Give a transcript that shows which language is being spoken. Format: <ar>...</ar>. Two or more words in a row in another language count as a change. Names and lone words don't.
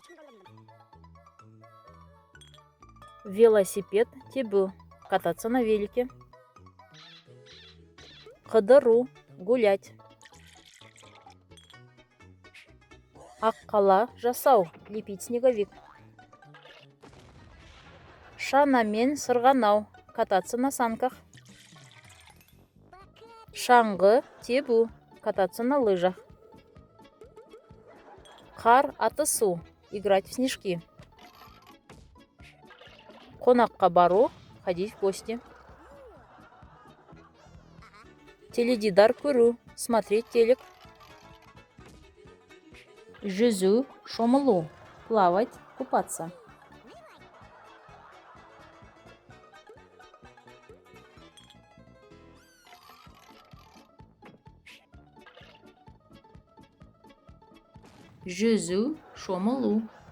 <kk>Велосипед тебу.</kk> <ru>Кататься на велике.</ru> <kk>Қыдыру. Гулять. Аққала жасау.</kk> <ru>Лепить снеговик.</ru> <kk>Шанамен сырғанау.</kk> <ru>Кататься на санках.</ru> <kk>Шаңғы тебу.</kk> <ru>Кататься на лыжах.</ru> <kk>Қар атысу.</kk> <ru>Играть в снежки.</ru> <kk>Қонаққа бару.</kk> <ru>Ходить в гости.</ru> <kk>Теледидар көру.</kk> <ru>Смотреть телек.</ru> <kk>Жүзу. Шомылу.</kk> <ru>Плавать. Купаться.</ru> <kk>Жүзу. Шомылу.</kk>